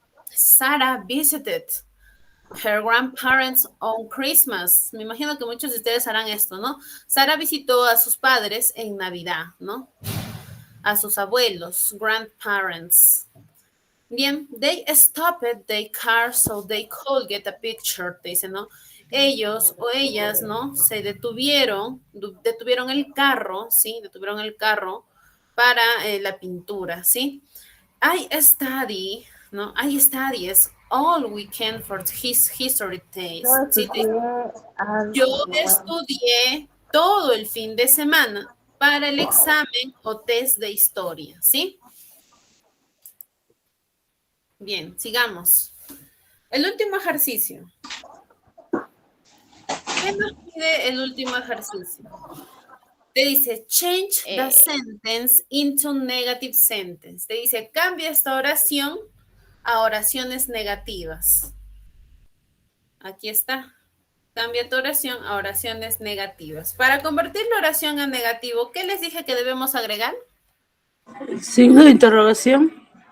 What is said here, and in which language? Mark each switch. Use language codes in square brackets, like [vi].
[en] Sarah visited her grandparents on Christmas. [es] Me imagino que muchos de ustedes harán esto, ¿no? Sara visitó a sus padres en Navidad, ¿no? A sus abuelos, grandparents. [en] Bien, they stopped their car so they could get a picture, [es] te dice, ¿no? Ellos o ellas, ¿no? Se detuvieron el carro, ¿sí? Detuvieron el carro para la pintura, ¿sí? [en] I study, [es] ¿no? I study es [en] all weekend for his history test. [es] Yo ¿Sí? estudié Yo estudié todo el fin de semana para el examen o test de historia, ¿sí? Bien, sigamos. El último ejercicio. ¿Qué nos pide el último ejercicio? Te dice, [en] change the sentence into negative sentence. [es] Te dice, cambia esta oración a oraciones negativas. Aquí está. Cambia tu oración a oraciones negativas. Para convertir la oración a negativo, ¿qué les dije que debemos agregar? Signo de interrogación.